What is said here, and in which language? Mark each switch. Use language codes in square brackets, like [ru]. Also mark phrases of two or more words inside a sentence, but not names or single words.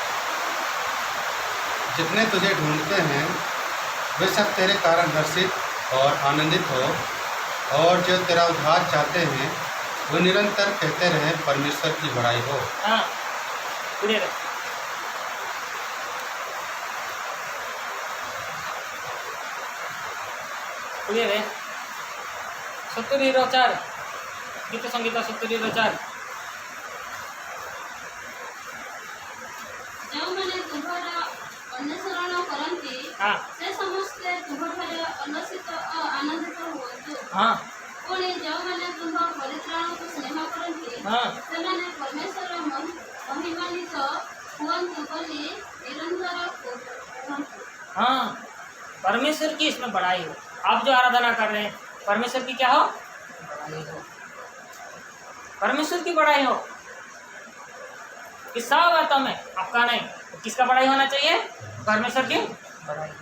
[hi] जितने तुझे ढूंढते हैं वे सब तेरे कारण हर्षित और आनंदित हो, और जो तेरा उद्धार चाहते हैं वो निरंतर कहते रहे परमेश्वर की बड़ाई हो। हाँ क्लियर है। क्लियर है। 70 गीत संगीत 70 [or] ଯେଉଁମାନେ ତୁମ୍ଭର ଅନୁସରଣ କରନ୍ତି [hi] हाँ [or] ସେ ସମସ୍ତେ ତୁମ୍ଭଠାରେ ଉଲ୍ଲସିତ ଓ ଆନନ୍ଦିତ ହୁଅନ୍ତୁ। [hi] हाँ [or] ପୁଣି ଯେଉଁମାନେ ତୁମ୍ଭ ପରିତ୍ରାଣକୁ ସ୍ନେହ କରନ୍ତି [hi] हाँ [or] ସେମାନେ ପରମେଶ୍ୱର ମହିମାନ୍ୱିତ ହୁଅନ୍ତୁ ବୋଲି ନିରନ୍ତର କୁହନ୍ତୁ। [hi] हाँ परमेश्वर की इसमें बड़ाई हो। आप जो आराधना कर रहे हैं परमेश्वर की क्या हो? बड़ाई हो, परमेश्वर की बड़ाई हो। किस सब बातों में आपका नहीं, किसका बड़ाई होना चाहिए? परमेश्वर की बड़ाई हो।